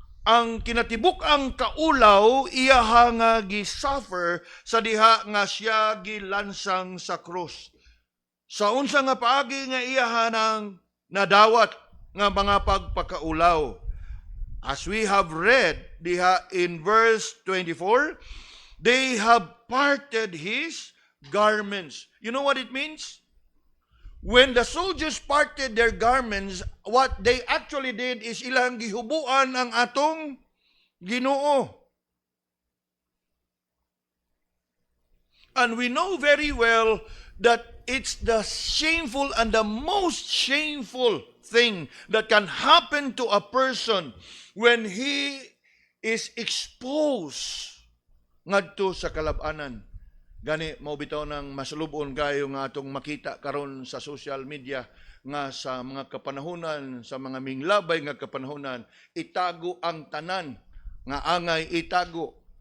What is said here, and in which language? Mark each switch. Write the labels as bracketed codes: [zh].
[ceb] Ang kinatibuk ang kaulaw, iyaha nga gi-suffer sa diha nga siya gilansang sa krus. Sa unsa nga paagi nga iyaha nang nadawat nga mga pagpakaulaw. [en] As we have read diha in verse 24, they have parted his garments. You know what it means? When the soldiers parted their garments, what they actually did is [ceb] ilang gihubuan ang atong Ginoo. [en] And we know very well that it's the shameful and the most shameful thing that can happen to a person when he is exposed [ceb] ngadto sa kalab-anan. Gani mao bitaw nang masulubon kayo nga atong makita karon sa social media nga sa mga kapanahunan, sa mga minglabay nga kapanahunan, itago ang tanan nga angay itago.